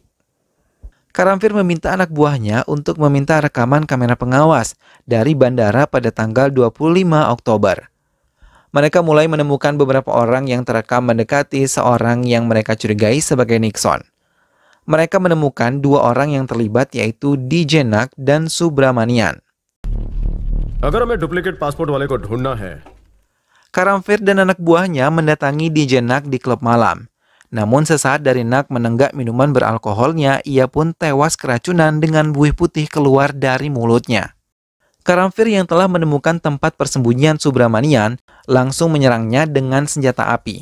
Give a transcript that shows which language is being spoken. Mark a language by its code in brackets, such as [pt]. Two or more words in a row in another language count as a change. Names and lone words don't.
[id] Karamfir meminta anak buahnya untuk meminta rekaman kamera pengawas dari bandara pada tanggal 25 Oktober. Mereka mulai menemukan beberapa orang yang terekam mendekati seorang yang mereka curigai sebagai Nixon. Mereka menemukan 2 orang yang terlibat yaitu DJ Nak dan Subramanian. [hi] अगर हमें [en] duplicate passport [hi] वाले को ढूंढना है, [id] Karamfir dan anak buahnya mendatangi DJ Nak di klub malam. Namun sesaat dari Nak menenggak minuman beralkoholnya, ia pun tewas keracunan dengan buih putih keluar dari mulutnya. Karamfir yang telah menemukan tempat persembunyian Subramanian langsung menyerangnya dengan senjata api.